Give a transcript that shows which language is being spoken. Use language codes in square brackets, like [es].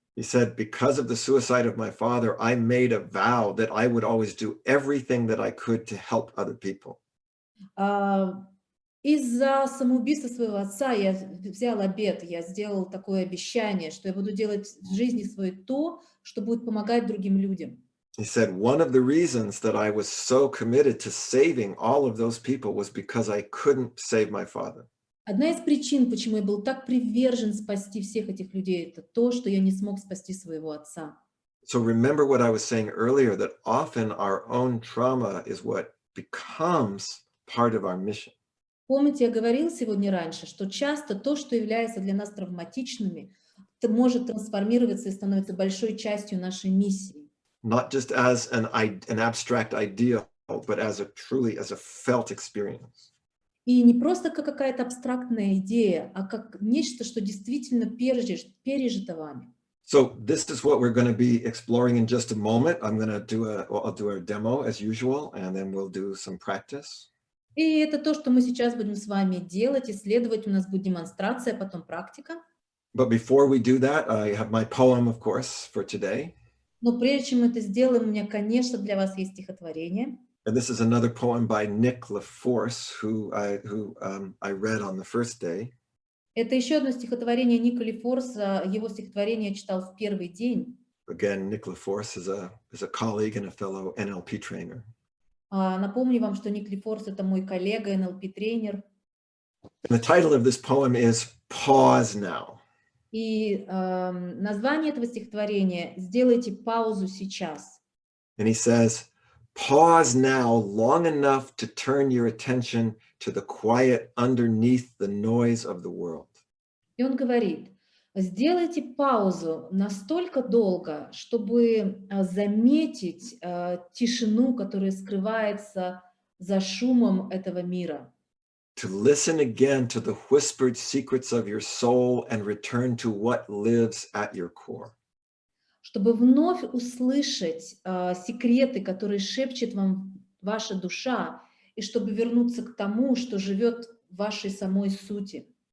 [en] He said, because of the suicide of my father, I made a vow that I would always do everything that I could to help other people. [ru] Из-за самоубийства своего отца я взял обет, я сделал такое обещание, что я буду делать в жизни своей то, что будет помогать другим людям. [en] He said, one of the reasons that I was so committed to saving all of those people was because I couldn't save my father. [ru] Одна из причин, почему я был так привержен спасти всех этих людей, это то, что я не смог спасти своего отца. [en] So remember what I was saying earlier, that often our own trauma is what becomes part of our mission. [ru] Помните, я говорил сегодня раньше, что часто то, что является для нас травматичными, это может трансформироваться и становиться большой частью нашей миссии. [en] Not just as an abstract ideal, but as a felt experience. [ru] И не просто как какая-то абстрактная идея, а как нечто, что действительно пережито вами. [en] So this is what we're going to be exploring in just a moment. I'll do a demo as usual, and then we'll do some practice. [ru] И это то, что мы сейчас будем с вами делать, исследовать. У нас будет демонстрация, потом практика. [en] But before we do that, I have my poem, of course, for today. [ru] Но прежде чем мы это сделаем, у меня, конечно, для вас есть стихотворение. [en] And this is another poem by Nick LaForce, who I read on the first day. [ru] Это еще одно стихотворение Ника Лефорса. Его стихотворение я читал в первый день. [en] Again, Nick LaForce is a colleague and a fellow NLP trainer. [ru] Напомню вам, что Ник Лефорс — это мой коллега, NLP-тренер. [en] And the title of this poem is Pause Now. [ru] И название этого стихотворения «Сделайте паузу сейчас». [en] And he says, pause now long enough to turn your attention to the quiet underneath the noise of the world. [ru] И он говорит, сделайте паузу настолько долго, чтобы заметить тишину, которая скрывается за шумом этого мира. [en] To listen again to the whispered secrets of your soul and return to what lives at your core. [ru] Чтобы вновь услышать секреты, которые шепчет вам ваша душа, и чтобы вернуться к тому, что живет в вашей самой сути.